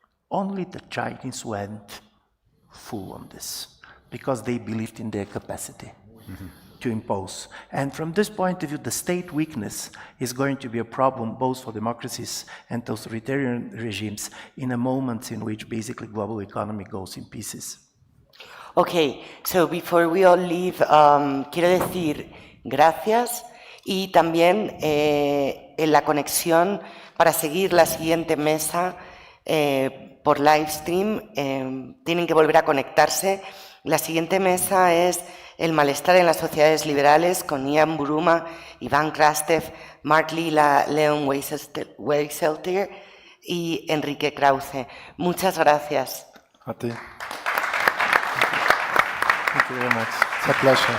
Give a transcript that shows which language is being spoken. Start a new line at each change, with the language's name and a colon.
English: Only the Chinese went full on this because they believed in their capacity to impose. And from this point of view, the state weakness is going to be a problem both for democracies and authoritarian regimes in a moment in which basically global economy goes in pieces. Okay, so before we all leave,
Spanish: quiero decir gracias y también en la conexión para seguir la siguiente mesa por live stream, tienen que volver a conectarse. La siguiente mesa es el malestar en las sociedades liberales con Ian Buruma, Iván Krastev, Mark Lila, Leon Weiseltier y Enrique Krauze. Muchas gracias. A ti.
English: Thank you very much. It's a pleasure.